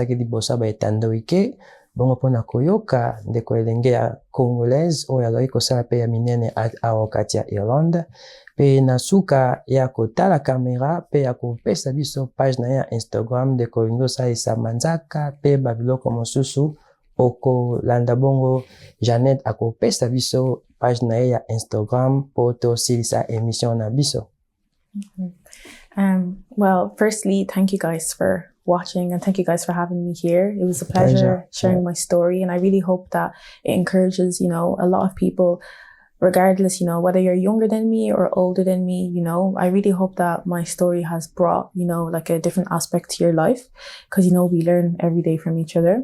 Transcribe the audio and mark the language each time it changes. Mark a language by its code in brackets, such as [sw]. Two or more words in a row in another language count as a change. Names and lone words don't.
[ln] pasaki libosa ba etando ike bongo pona koyoka ndeko elenge ya Congolaise oyo azali kosala pe ya minene awa kati ya Irlande pe na suka ya kotala kamera pe ya kopesa biso page na ya Instagram ndeko olingi osalisa manzaka pe babiloko mosusu okolanda bongo Janet akopesa biso page na ya Instagram po tosilisa émission na biso. [en] Well, firstly, thank you guys for watching and thank you guys for having me here. It was a pleasure sharing my story, and I really hope that it encourages, you know, a lot of people, regardless, you know, whether you're younger than me or older than me, you know, I really hope that my story has brought, you know, like a different aspect to your life, because, you know, we learn every day from each other.